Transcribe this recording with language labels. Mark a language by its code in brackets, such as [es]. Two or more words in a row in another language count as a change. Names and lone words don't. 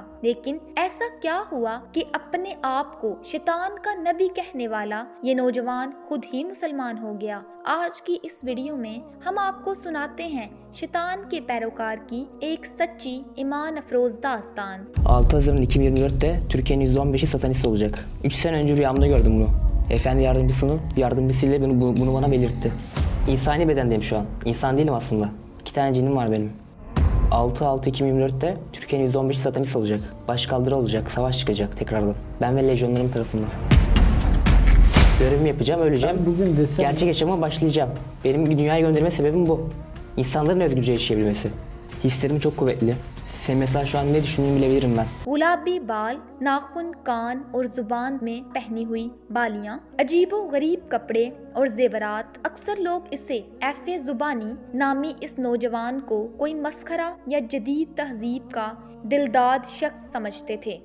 [ur] لیکن ایسا کیا ہوا کہ اپنے آپ کو شیطان کا نبی کہنے والا یہ نوجوان خود ہی مسلمان ہو گیا? آج کی اس ویڈیو میں ہم آپ کو سناتے ہیں شیطان کے پیروکار کی ایک سچی ایمان افروز داستان. [tr] 6 Haziran 2024'te Türkiye'nin %15'i satanist olacak. 3 sene önce rüyamda gördüm bunu. Efendi yardımcısının yardımcısıyla bunu bana belirtti. İnsani bedendeyim şu an. İnsan değilim aslında. 2 tane cinim var benim. 6/6/2024'te Türkiye'nin %15'i satanist olacak. Başkaldırı olacak, savaş çıkacak tekrardan. Ben ve lejyonlarım tarafından. Görevimi yapacağım, öleceğim. Bugün desem... Gerçek yaşama başlayacağım. Benim dünyaya gönderme sebebim bu. İnsanların özgürce yaşayabilmesi. Hislerim çok kuvvetli. Sen mesela şu an ne düşündüğümü bilebilirim ben. [ur] گلابی بال، ناخن، کان اور زبان میں پہنی ہوئی بالیاں، عجیب و غریب کپڑے اور زیورات. اکثر لوگ اسے ایف.اے. زبانی نامی اس نوجوان کو کوئی مسخرہ یا جدید تہذیب کا دلداد شخص سمجھتے تھے.